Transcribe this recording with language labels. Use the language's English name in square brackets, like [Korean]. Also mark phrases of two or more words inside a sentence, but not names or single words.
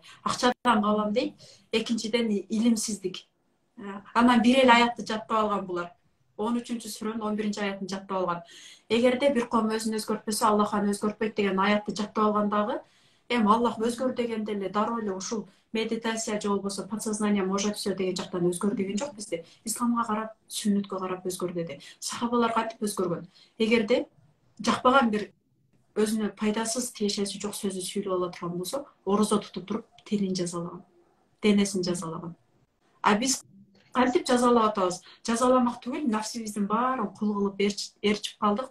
[Kyrgyz] Акчадан калам дейт. Экинчиден илимсиздик. Анан бир эле аятты жаттап алган булар. 13-сүрөнүн 11-аятын жаттап алган. Эгерде бир ком өзүн өзгөртпөсө, Аллах аны өзгөртпөйт деген аятты жаттап алгандагы, Аллах өзгөр дегенде эле дароо эле ушул медитация же болбосо [Russian] подсознание может все [Kyrgyz] деген жактан өзгөр деген жок бизде. Исламга карап, сүннөткө карап өзгөр деди. Сахабалар кантип өзгөргөн? Эгерде жакпаган бир өзүнө пайдасыз тиешеси жок сөздү сүйлөп ала турган болсо, орозо тутуп туруп тилин жазалаган, денесин жазалаган. Биз кантип жазалап атабыз? Жазаламак түгүл, нафсибиздин баарын кул кылып ээрчип калдык.